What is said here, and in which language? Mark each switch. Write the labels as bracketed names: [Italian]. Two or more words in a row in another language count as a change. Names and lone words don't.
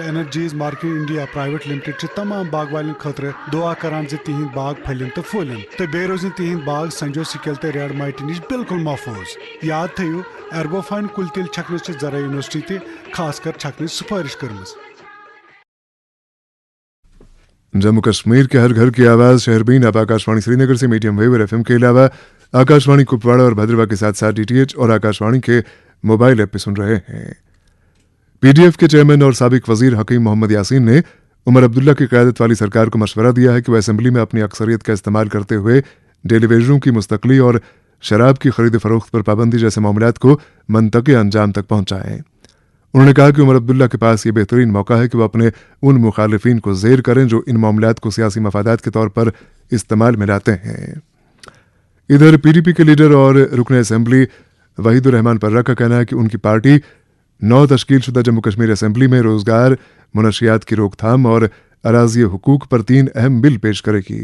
[Kashmiri] Energies Marketing India Private Limited چھ تمام باغ والن خاطر دعا کران زِ تہند باغ پھلن تو پھولن تو بے روزن تہند باغ [English] San Jose scale [Kashmiri] تو [English] red mite [Kashmiri] نش بالکل محفوظ. یاد تھیو ایربوفائن کلتل چھکنس چھ زرعی یونیورسٹی تہ خاص کر چھکنس سفارش کرمز. [Urdu] جموں کشمیر کے ہر گھر کی آواز شہربین آپ آکاشوانی سری نگر سے [English] medium wave [Urdu] اور FM کے علاوہ آکاشوانی کپواڑہ اور بھدرواہ کے ساتھ ساتھ DTH اور آکاشوانی کے [English] mobile app [Urdu] پہ سن رہے ہیں. PDF کے چیئرمین اور سابق وزیر حکیم محمد یاسین نے عمر عبداللہ کی قیادت والی سرکار کو مشورہ دیا ہے کہ وہ اسمبلی میں اپنی اکثریت کا استعمال کرتے ہوئے [English] daily wagers [Urdu] کی مستقلی اور شراب کی خرید فروخت پر پابندی جیسے معاملات کو منطقی انجام تک پہنچائیں. انہوں نے کہا کہ عمر عبداللہ کے پاس یہ بہترین موقع ہے کہ وہ اپنے ان مخالفین کو زیر کریں جو ان معاملات کو سیاسی مفادات کے طور پر استعمال میں لاتے ہیں. ادھر پی ڈی پی کے لیڈر اور رکن اسمبلی وحید الرحمن پرہ کا کہنا ہے کہ ان کی پارٹی 9 تشکیل شدہ جموں کشمیر اسمبلی میں روزگار، منشیات کی روک تھام اور اراضی حقوق پر 3 اہم بل پیش کرے گی.